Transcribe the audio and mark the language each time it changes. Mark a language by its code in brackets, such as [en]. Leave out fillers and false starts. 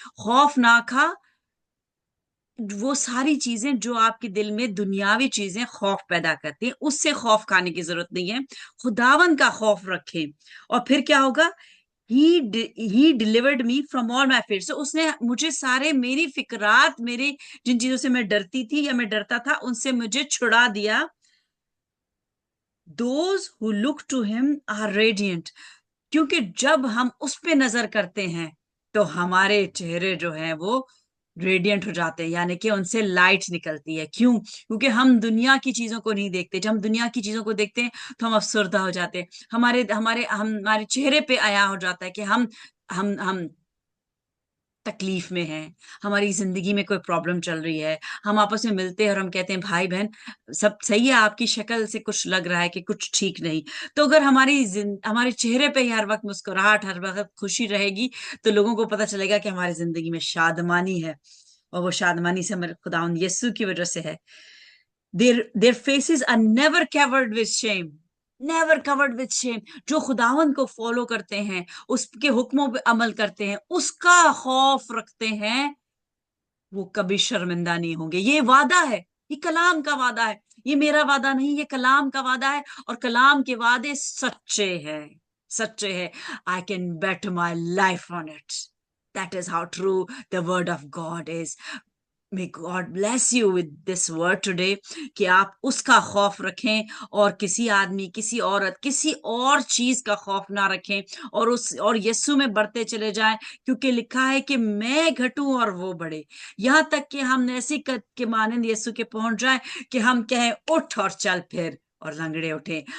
[ur] خوف نہ کھا وہ ساری چیزیں جو آپ کے دل میں دنیاوی چیزیں خوف پیدا کرتی ہیں، اس سے خوف کھانے کی ضرورت نہیں ہے. خداون کا خوف رکھیں اور پھر کیا ہوگا؟ [en] He delivered me from all my fears. [ur] So اس نے مجھے سارے میری فکرات، میری جن چیزوں سے میں ڈرتی تھی یا میں ڈرتا تھا، ان سے مجھے چھڑا دیا. [en] Those who look to him are radiant. [ur] کیونکہ جب ہم اس پہ نظر کرتے ہیں تو ہمارے چہرے جو ہیں وہ ریڈینٹ ہو جاتے ہیں، یعنی کہ ان سے لائٹ نکلتی ہے. کیوں؟ کیونکہ ہم دنیا کی چیزوں کو نہیں دیکھتے. جب ہم دنیا کی چیزوں کو دیکھتے ہیں تو ہم افسردہ ہو جاتے ہیں. ہمارے چہرے پہ عیاں ہو جاتا ہے کہ ہم تکلیف میں ہیں، ہماری زندگی میں کوئی پرابلم چل رہی ہے. ہم آپس میں ملتے ہیں اور ہم کہتے ہیں بھائی بہن سب صحیح ہے، آپ کی شکل سے کچھ لگ رہا ہے کہ کچھ ٹھیک نہیں. تو اگر ہمارے چہرے پہ ہی ہر وقت مسکراہٹ، ہر وقت خوشی رہے گی تو لوگوں کو پتہ چلے گا کہ ہماری زندگی میں شادمانی ہے، اور وہ شادمانی سے ہمارے خداوند یسوع کی وجہ سے ہے. [en] Their faces are never covered with shame. Never covered with shame. [ur] جو خداوند کو فالو کرتے ہیں، اس کے حکموں پہ عمل کرتے ہیں، اس کا خوف رکھتے ہیں، وہ کبھی شرمندہ نہیں ہوں گے. یہ وعدہ ہے، یہ کلام کا وعدہ ہے. یہ میرا وعدہ نہیں، یہ کلام کا وعدہ ہے، اور کلام کے وعدے سچے ہیں، سچے ہیں. [en] I can bet my life on it. That is how true the word of God is. May God bless you with this word today [ur] کہ آپ اس کا خوف رکھیں اور کسی آدمی، کسی عورت، کسی اور چیز کا خوف نہ رکھیں، اور یسوع میں بڑھتے چلے جائیں. کیونکہ لکھا ہے کہ میں گھٹوں اور وہ بڑھے. یہاں تک کہ ہم ایسی قد کے مانند یسوع کے پہنچ جائیں کہ ہم کہیں اٹھ اور چل پھر، اور لنگڑے اٹھیں.